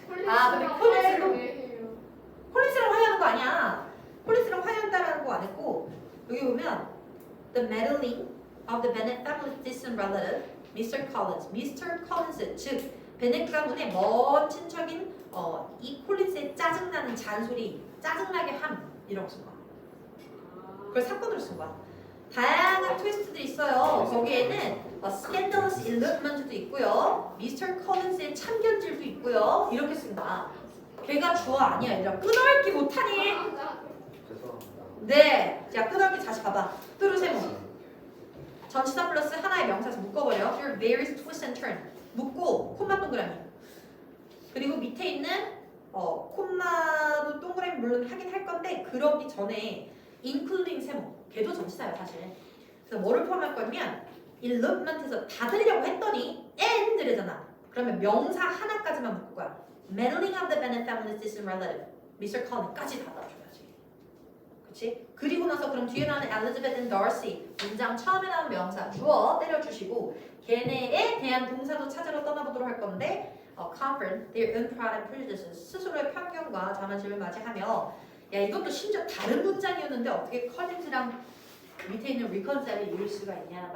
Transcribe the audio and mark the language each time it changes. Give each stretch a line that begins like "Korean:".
Korean: 근데 콜린스랑 화해하는 거 아니야. 콜린스랑 화해한다라는 거 안 했고 여기 보면
English: the meddling of the Bennet family's distant relative Mr. Collins, Mr.
Korean: Collins 즉 베넷 가문의 먼 친척인 이 콜린스의 짜증나는 잔소리, 짜증나게 함 이런 거 쓴 거야. 그걸 사건으로 쓴 거야. 다양한 트위스트들이 있어요. 거기에는
English: scandalous elopent
Korean: 도 있고요. 미스터 컬린스의 참견질도 있고요. 이렇게 쓴다. 걔가 주어 아니야. 얘들아 끊어읽기 못하니? 죄송합니다. 네. 자 끊어읽기 다시 봐봐. 뚜루세모. 전치사 플러스 하나의 명사에서 묶어버려.
English: There are various twists and turns.
Korean: 묶고 콤마 동그라미. 그리고 밑에 있는 콤마도 동그라미 물론 하긴 할 건데 그러기 전에 including 세모. 걔도 전치사예요 사실. 그래서 뭐를 포함할 거냐면 elopement에서 닫으려고 했더니 and래잖아. 그러면 명사 하나까지만 묶을 거야.
English: meddling of the Bennet family's distant relative. Mr.
Korean: Cullen까지 닫아줘야지. 그치? 그리고 나서 그럼 뒤에 나오는 Elizabeth and Darcy 문장 처음에 나온 명사 주어 때려주시고 걔네에 대한 동사도 찾으러 떠나보도록 할 건데
English: confront their own pride and prejudices
Korean: 스스로의 편견과 자만심을 맞이하며 야 이것도 심지어 다른 문장이었는데 어떻게 컬린즈랑 밑에 있는 reconcile을 이룰 수가 있냐.